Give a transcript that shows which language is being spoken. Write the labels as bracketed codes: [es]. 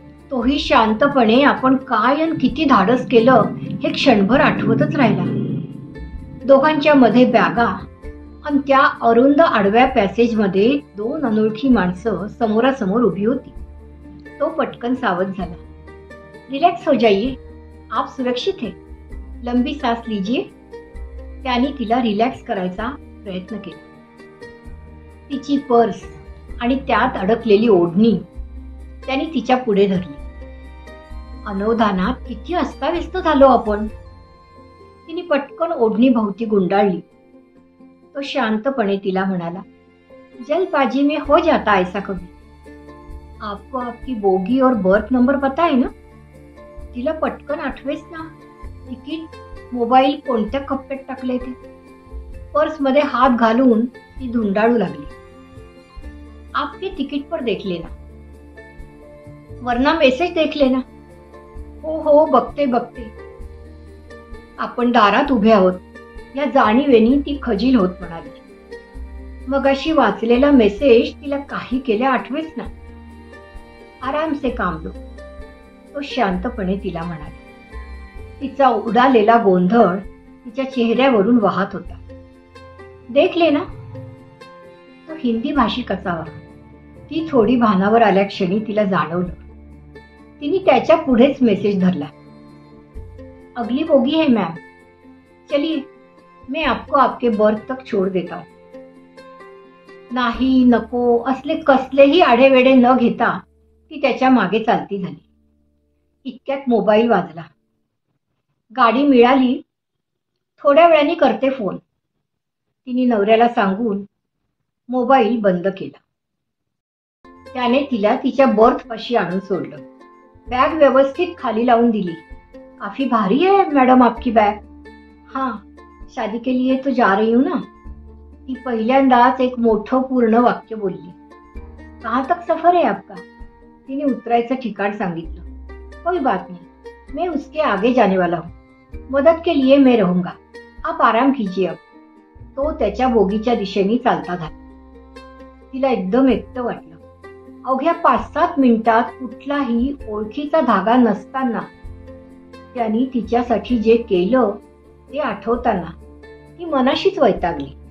[mr] तोही शांतपणे आपण काय आणि किती धाडस केलं हे क्षणभर आठवतच राहिला. दोघांच्या मध्ये बॅगा आणि त्या अरुंद आडव्या पॅसेजमध्ये दोन अनोळखी माणसं समोरासमोर उभी होती. तो पटकन सावध झाला. [hi] रिलॅक्स हो जाइए, आप सुरक्षित है, लंबी सांस लीजिए. [mr] त्याने तिला रिलॅक्स करायचा प्रयत्न केला. तिची पर्स आणि त्यात अडकलेली ओढणी त्याने तिच्या पुढे धरली. अनवधानात किती अस्ताव्यस्त झालो आपण. तिने पटकन ओढणी भोवती गुंडाळली. तो शांतपणे तिला म्हणाला, [hi] जल्दबाजी में हो जाता ऐसा कभी. आपको आपकी बोगी और बर्थ नंबर पता है ना. [mr] तिला पटकन आठवेच ना. तिकीट, मोबाईल कोणत्या कप्प्यात टाकले ते. पर्समध्ये हात घालून ती धुंडाळू लागली. [hi] आपके तिकीट पर देख लेना, वरना मेसेज देख लेना. [mr] हो हो, बघते बघते. आपण दारात उभे आहोत या जाणीवेनी ती खजील होत म्हणाली. मगाशी वाचलेला मेसेज तिला काही केल्या आठवेच ना. [hi] आराम से काम लो, [mr] तो शांतपणे तिला म्हणाला. तिचा उडालेला गोंधळ तिच्या चेहऱ्यावरून वाहत होता. [hi] देख लेना. [mr] तो हिंदी भाषिक असावा. ती थोडी भानावर आल्या क्षणी तिला जाणवलं. तिने त्याच्या पुढेच मेसेज धरला. [hi] अगली बोगी है मैम, चलिए मैं आपको आपके बर्थ तक छोड़ देता हूं. [mr] नाही नको असले कसलेही आढेवेढे न घेता ती त्याच्या मागे चालती झाली. इतक्यात मोबाईल वाजला. गाडी मिळाली. थोड्या वेळाने करते फोन, तिने नवऱ्याला सांगून मोबाईल बंद केला. त्याने तिला तिच्या बर्थ पाशी आणून सोडलं. बॅग व्यवस्थित खाली लावून दिली. [hi] काफी भारी है मैडम आपकी बैग. हाँ, शादी के लिए तो जा रही हूं ना. [mr] ती पहिल्यांदाच एक मोठं पूर्ण वाक्य बोलली. [hi] कहाँ तक सफर है आपका. [mr] तिने उतरायचं ठिकाण सांगितलं. [hi] कोई बात नहीं, मैं उसके आगे जाने वाला हूँ. मदद के लिए मैं रहूंगा, आप आराम कीजिए अब. [mr] तो त्याच्या बोगीच्या दिशेने चालता झाला. तिला एकदम एकटं वाटलं. अवघ्या 5-7 मिनिटात कुठलाही ओळखीचा धागा नसताना त्यांनी तिच्यासाठी जे केलं ते आठवताना ती मनाशीच वैतागली.